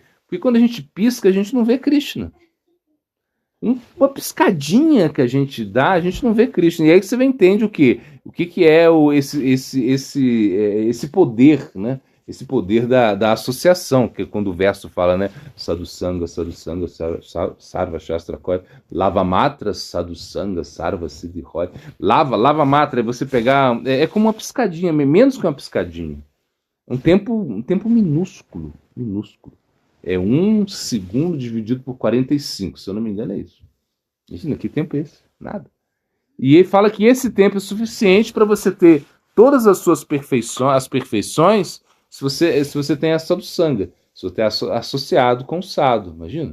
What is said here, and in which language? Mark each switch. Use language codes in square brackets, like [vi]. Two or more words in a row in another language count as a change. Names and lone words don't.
[pt] Porque quando a gente pisca, a gente não vê Krishna. Uma piscadinha que a gente dá, a gente não vê Krishna. E aí você entende o quê? O que é esse poder, né? Esse poder da associação, que quando o verso fala, né? [bn] সাধুসঙ্গ, সাধুসঙ্গ, সর্বশাস্ত্রে কয়, লবমাত্র, সাধুসঙ্গে, সর্বসিদ্ধি হয়. [pt] Lava Matra é você pegar. É como uma piscadinha, menos que uma piscadinha. Um tempo minúsculo, minúsculo. É 1 segundo dividido por 45, se eu não me engano é isso. Imagina, que tempo é esse? Nada. E ele fala que esse tempo é suficiente para você ter todas as suas perfeições, as perfeições, se você tem a sadhusanga, se você é associado com o sado, imagina.